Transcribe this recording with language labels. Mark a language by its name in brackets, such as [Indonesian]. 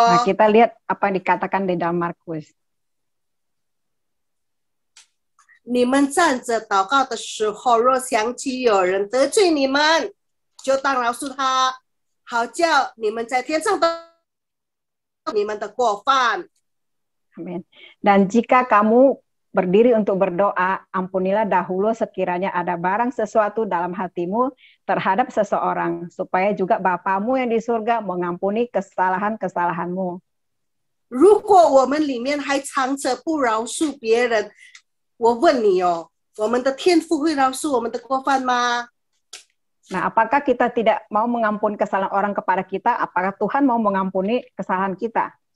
[Indonesian] Nah, kita lihat apa yang dikatakan di dalam Markus. [Chinese] 你们站着祷告的时候，若想起有人得罪你们，就当饶恕他，好叫你们在天上的你们的过犯。 [Indonesian] Amin. Dan jika kamu berdiri untuk berdoa, ampunilah dahulu sekiranya ada barang sesuatu dalam hatimu terhadap seseorang, supaya juga Bapamu yang di surga mengampuni kesalahan-kesalahanmu. [Chinese] 如果我们里面还藏着不饶恕别人，我问你哦，我们的天父会饶恕我们的过犯吗？ [Indonesian] Nah, apakah kita tidak mau mengampuni kesalahan orang kepada kita? Apakah Tuhan mau mengampuni kesalahan kita?